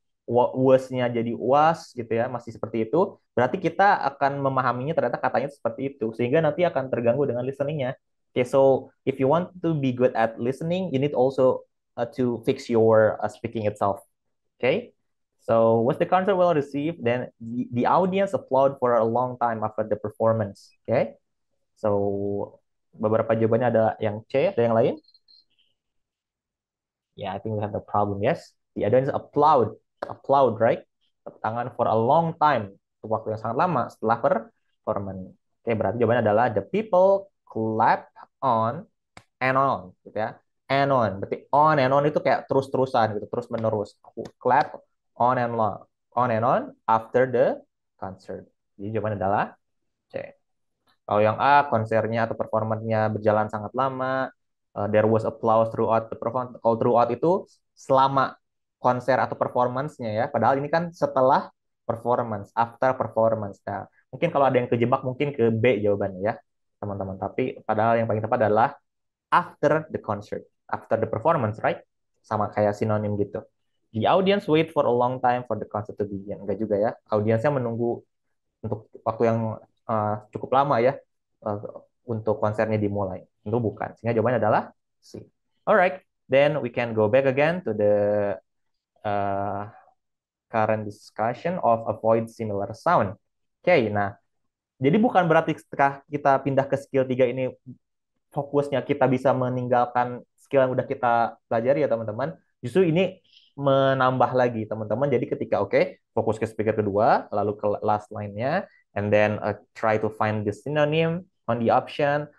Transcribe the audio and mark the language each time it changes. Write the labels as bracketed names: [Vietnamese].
[Indonesian] Was-nya jadi was gitu ya, masih seperti itu. Berarti kita akan memahaminya ternyata katanya seperti itu. Sehingga nanti akan terganggu dengan listeningnya. [English] Okay, so if you want to be good at listening, you need also to fix your speaking itself. Okay, so was the concert well received? Then the audience applaud for a long time after the performance. [Indonesian] Okay, so beberapa jawabannya ada yang C, ada yang lain? [English] Yeah, I think we have the problem. Yes, the audience applaud, right? [Indonesian] Tepuk tangan [English] for a long time, [Indonesian] untuk waktu yang sangat lama setelah performance. Oke, berarti jawabannya adalah [English] the people clap on and on, [Indonesian] gitu ya. And on, berarti [English] on and on [Indonesian] itu kayak terus-terusan gitu, terus menerus. [English] Clap on and on after the concert. [Indonesian] Jadi jawabannya adalah C. Kalau yang A, konsernya atau performanya berjalan sangat lama, [English] there was applause throughout the performance. [Indonesian] Kalau throughout itu selama konser atau performance-nya ya. Padahal ini kan setelah performance, [English] after performance. [Indonesian] Nah, mungkin kalau ada yang kejebak mungkin ke B jawabannya ya, teman-teman. Tapi padahal yang paling tepat adalah [English] after the concert, after the performance, right? [Indonesian] Sama kayak sinonim gitu. [English] The audience wait for a long time for the concert to begin. [Indonesian] Enggak juga ya. Audiensnya menunggu untuk waktu yang cukup lama ya uh, untuk konsernya dimulai. Tentu bukan. Sehingga jawabannya adalah C. [English] Alright, then we can go back again to the uh, current discussion of avoid similar sound. [Indonesian] Oke, nah, jadi bukan berarti ketika kita pindah ke skill 3 ini fokusnya kita bisa meninggalkan skill yang udah kita pelajari ya teman-teman. Justru ini menambah lagi teman-teman. Jadi ketika fokus ke speaker kedua, lalu ke last line-nya, [English] and then try to find the synonym on the option.